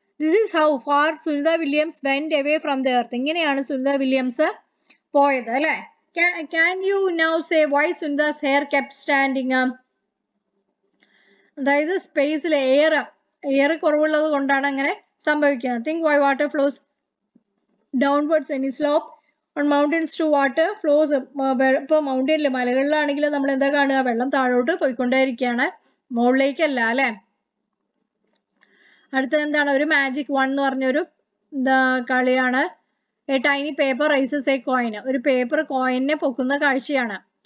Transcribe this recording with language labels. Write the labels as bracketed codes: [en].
[en] This is how far Sunitha Williams went away from the earth. [ml] ഇങ്ങനെയാണ് Sunitha Williams പോയത് അല്ലേ? [en] Can you now say why Sunitha's hair kept standing up? [ml] അതായത് സ്പേസിൽ air കുറവുള്ളത് കൊണ്ടാണ് അങ്ങനെ സംഭവിക്കുന്നത്. [en] Think why water flows downwards any slope on mountains to water flows. [ml] ഇപ്പോൾ മൗണ്ടനിൽ മലകളിലാണെങ്കിൽ നമ്മൾ എന്താ കാണുക? വെള്ളം താഴോട്ട് പോയിക്കൊണ്ടേയിരിക്കുകയാണ്, മുകളിലേക്കല്ല അല്ലേ? അടുത്തത് എന്താണ്? ഒരു മാജിക് വൺ എന്ന് പറഞ്ഞൊരു കളിയാണ്. [en] A tiny paper rises a coin. [ml] ഒരു പേപ്പർ കോയിനെ പൊക്കുന്ന കാഴ്ചയാണ്.